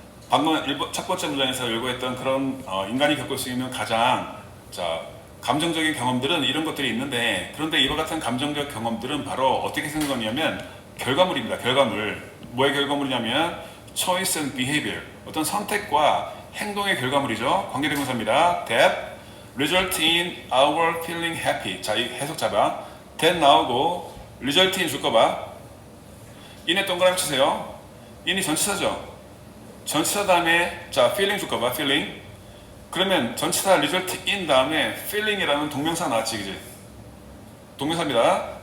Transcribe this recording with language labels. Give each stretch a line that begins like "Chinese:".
Korean: 방금 첫 번째 문장에서 열거했던 그런 인간이 겪을 수 있는 가장 감정적인 경험들은 이런 것들이 있는데, 그런데 이와 같은 감정적 경험들은 바로 어떻게 생각하냐면 결과물입니다. 결과물. 뭐의 결과물이냐면
English: choice and behavior,
Korean: 어떤 선택과 행동의 결과물이죠. 관계대명사입니다.
English: that result in our feeling happy.
Korean: 자, 이 해석 잡아. that 나오고 result in 줄 거 봐. in에 동그라미 치세요. in이 전치사죠. 전치사 다음에 자 feeling 줄 거 봐. feeling. 그러면 전치사 result in 다음에 feeling이라는 동명사 나왔지, 그지? 동명사입니다.